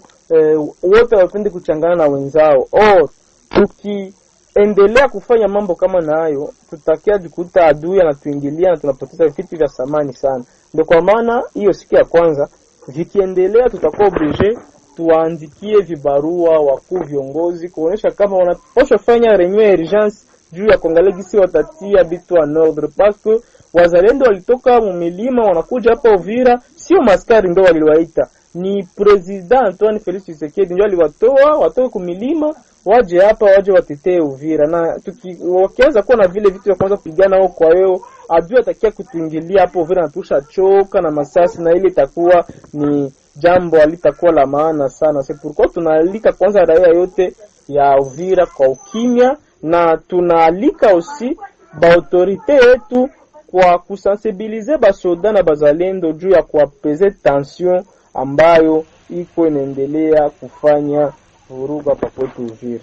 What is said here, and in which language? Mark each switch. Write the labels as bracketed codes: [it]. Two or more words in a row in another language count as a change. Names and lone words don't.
[sw] Wote wapende kuchangana na wenzao. Tukiendelea kufanya mambo kama na hayo, tutakia jikuta adui anatuingilia na tunapoteza vitu vya samani sana. Ndio kwa maana hiyo siku ya kwanza vikiendelea tutakuwa obligé tuandikie vibarua wakuu viongozi kuonesha kama wanapaswa fanya [fr] reunion urgence [sw] juu ya kuangalia gisi watatia bitu [fr] en ordre, parce que [sw] wazalendo walitoka mumilima wanakuja hapa Uvira, sio maskari ndio waliwaita, ni President Antoine Felix Tshisekedi ndio aliwatoa watoke kumilima waje hapa, waje watetee Uvira. Na wakianza kuwa na vile vitu vya kwanza kupigana huko, kwa hiyo adui atakia kutuingilia hapo Uvira na tusha choka na masasi, na ile itakuwa ni jambo halitakuwa la maana sana. [fr] C'est pourquoi [sw] tunaalika kwanza raia yote ya Uvira kwa ukimya, na tunaalika aussi ba autorite yetu kwa kusensibilize basoda na bazalendo juu ya kuapeze tension ambayo iko inaendelea kufanya vuruga papoto Uvira.